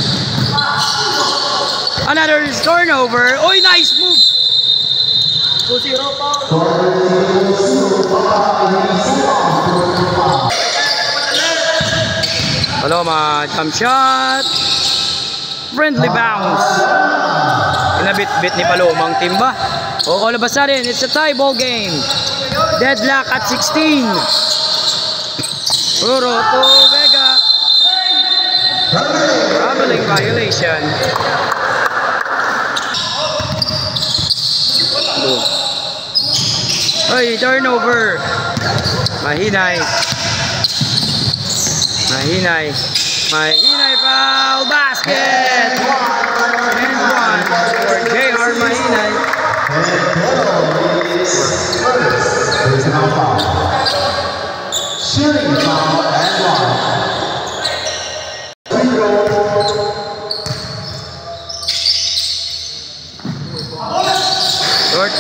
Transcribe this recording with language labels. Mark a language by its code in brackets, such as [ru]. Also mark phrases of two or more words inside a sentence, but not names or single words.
[en] Another turnover. Oh, nice move. 2-0 Paloma jump shot. Friendly bounce. [tl] Inabit-bit ni Palomang team ba? [en] All of a sudden, it's a tie ball game. Deadlock at 16. Roro to Vega. Traveling violation. Ay, turnover. Mahinay. Mahinay. Mahinay foul basket. And one for JR Mahinay. Shooting foul and one. Short.